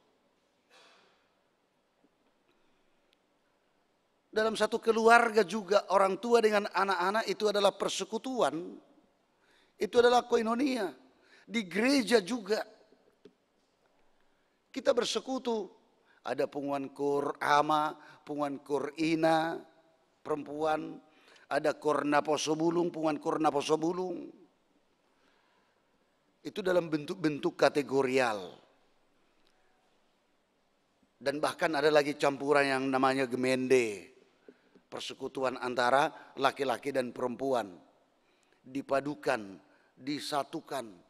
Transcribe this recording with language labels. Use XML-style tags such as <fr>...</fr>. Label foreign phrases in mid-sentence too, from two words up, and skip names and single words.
<id>Dalam satu keluarga juga orang tua dengan anak-anak itu adalah persekutuan. Itu adalah koinonia. Di gereja juga kita bersekutu.</id> <bbc>Ada punguan kur ama, punguan kur ina,</bbc> <id>perempuan.</id> <bbc>Ada kur naposobulung, punguan kur naposobulung.</bbc> <id>Itu dalam bentuk-bentuk kategorial. Dan bahkan ada lagi campuran yang namanya gemende. Persekutuan antara laki-laki dan perempuan. Dipadukan, disatukan.</id>